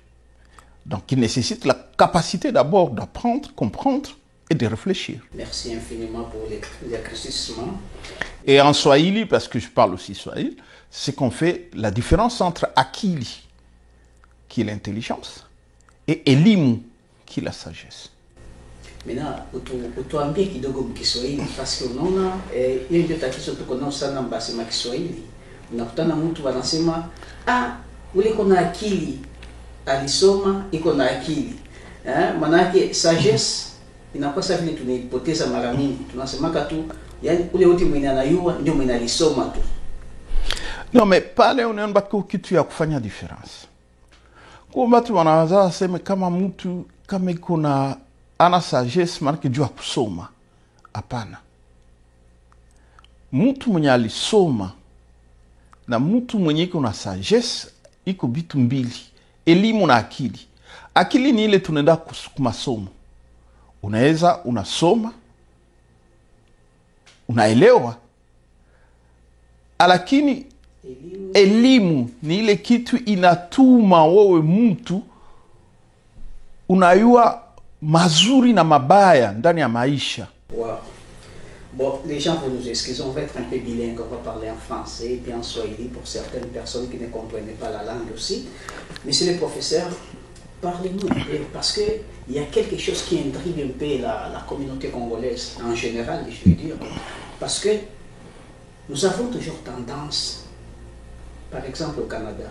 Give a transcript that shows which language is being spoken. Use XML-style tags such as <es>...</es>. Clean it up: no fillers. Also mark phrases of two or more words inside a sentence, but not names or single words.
<fr>Donc, il nécessite la capacité d'abord d'apprendre, comprendre et de réfléchir. Merci infiniment pour l'éclaircissement. Et en Swahili, parce que je parle aussi Swahili, c'est qu'on fait la différence entre akili, qui est l'intelligence, et elimu, qui est la sagesse. Maintenant,</fr> <sw>utuambie kidogo mkiswahili</sw> <fr>parce que</fr> <sw>unaona hiyo ndio tatizo tuko nao sana mbasema Kiswahili. Unakutana mtu wanasema ule kuna akili alisoma iko na akili. Manake sagesse inakuwa sasa vile tunaipoteza mara mingi. Tunasemaka tu yani ule wote mwenye anayua ndio mwenye alisoma tu.</sw> <fr>Non, mais</fr> <sw>pale unaona kitu ya kufanya difference. Kwa watu wanaanza sema kama mtu kama kuna ana sagesse maana jua kusoma. Hapana. Mtu mwenye alisoma na mtu mwenye kuna sagesse iko vitu mbili. Elimu na akili. Akili ni ile tunaenda kumasomo. Unaweza unasoma, unaelewa, lakini elimu ni ile kitu inatuma wewe mtu unayua mazuri na mabaya ndani ya maisha. Wow.</sw> <fr>Bon, les gens vont nous excuser, on va être un peu bilingue, on va parler en français et puis en swahili pour certaines personnes qui ne comprennent pas la langue aussi. Monsieur le professeur, parlez-nous un peu, parce qu'il y a quelque chose qui intrigue un peu la communauté congolaise, en général, je veux dire, parce que nous avons toujours tendance, par exemple au Canada.</fr>